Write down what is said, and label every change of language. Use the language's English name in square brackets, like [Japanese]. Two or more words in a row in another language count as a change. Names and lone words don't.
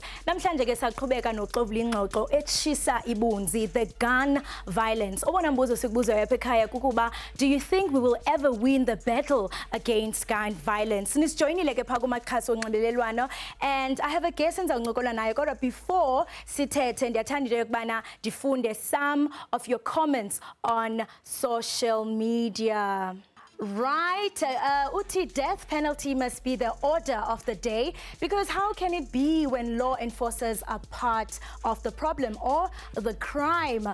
[Xhosa] Namhlanje ke saqhubeka noxovula ingxoxo etshisa ibunzi, [English] the gun violence. [Xhosa] Obona mbuzo sikubuza yapha ekhaya kukuba, [English] do you think we will ever win the battle against gun violence? [Xhosa] Nisjoyinile ke phaa kumakhasi onxibelelwano [English] and I have a guest [Xhosa] endizawuncokola naye kodwa before sithethe ndiyathanda into yokubana ndifunde [English] some of your comments on social media. Right, Uti, death penalty must be the order of the day because how can it be when law enforcers are part of the problem or the crime?